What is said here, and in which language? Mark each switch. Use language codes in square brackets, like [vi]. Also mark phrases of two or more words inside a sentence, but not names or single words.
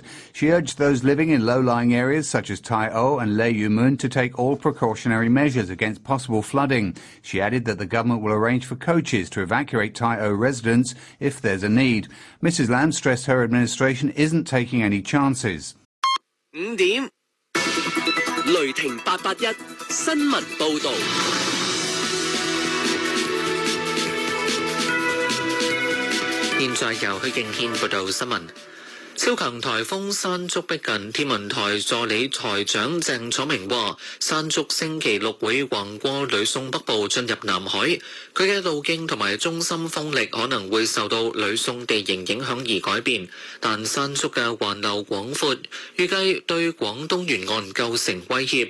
[en] She urged those living in low-lying areas such as Tai O and Lei Yu Mun to take all precautionary measures against possible flooding. She added that the government will arrange for coaches to evacuate Tai O residents if there's a need. Mrs. Lam stressed her administration isn't taking any chances. [yue] 5 點，雷霆881新聞報導。現在由許敬軒報道新聞。超強颱風山竹逼近，天文台助理台長鄭楚明話：山竹星期六會橫過呂宋北部進入南海，佢嘅路徑同埋中心風力可能會受到呂宋地形影響而改變，但山竹嘅環流廣闊，預計對廣東沿岸構成威脅。